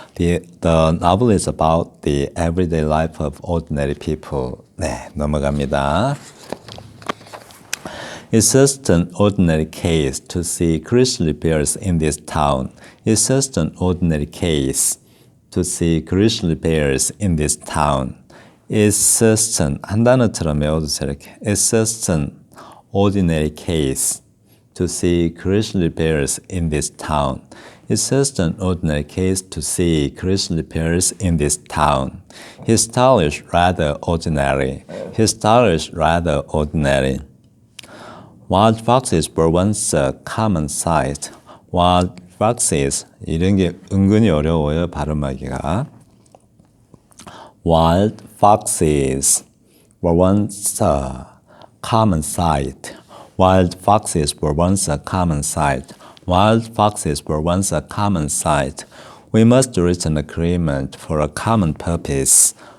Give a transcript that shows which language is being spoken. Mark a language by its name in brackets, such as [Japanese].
[English] The novel is about the everyday life of ordinary people. [Korean] 네, 넘어갑니다. [English] It's just an ordinary case to see grizzly bears in this town. It's just an ordinary case to see grizzly bears in this town. It's just [Korean] 한 단어처럼 외워두세요. 이렇게. [English] It's just an ordinary case to see grizzly bears in this town. It's just an ordinary case to see grizzly bears in this town. His style is rather ordinary. His style is rather ordinary. Wild foxes were once a common sight. Wild foxes, [Korean] 이런 게 은근히 어려워요, 발음하기가. [English] Wild foxes were once a common sight. Wild foxes were once a common sight. Wild foxes were once a common sight. We must reach an agreement for a common purpose.